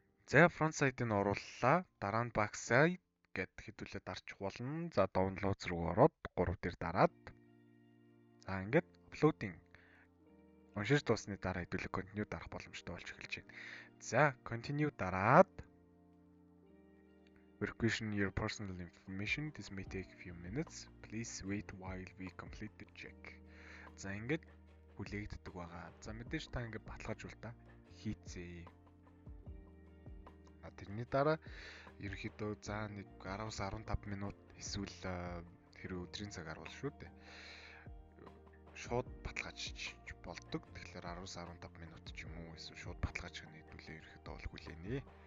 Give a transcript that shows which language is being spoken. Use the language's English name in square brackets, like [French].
[Mongolian] За front side-ыг орууллаа. Дараа нь back side гэд хэдүүлээд дарчих болно. За downloads руу ороод 3 дээр дараад. За ингээд uploading уншиж дуусны дараа хэдүүлээ continue дарах боломжтой болж эхэлж байна. За [English] continue [Mongolian] дараад [English] verification your personal information. This may take a few minutes. Please wait while we complete the check. [Mongolian] За ингээд хүлээгддэг байгаа. За мэдээж та ингээд баталгаажуул та хийцээ. Тэрний дараа ерөнхийдөө за нэг 10-15 минут эсвэл хэрэв өдрийн цаг гарвал шүү дээ. Шууд баталгаажиж болдог. Тэгэхээр 10-15 минут ч юм уу эсвэл шууд баталгаажих нь хэдүүлээ ерөнхийдөө бол хүлээнэ.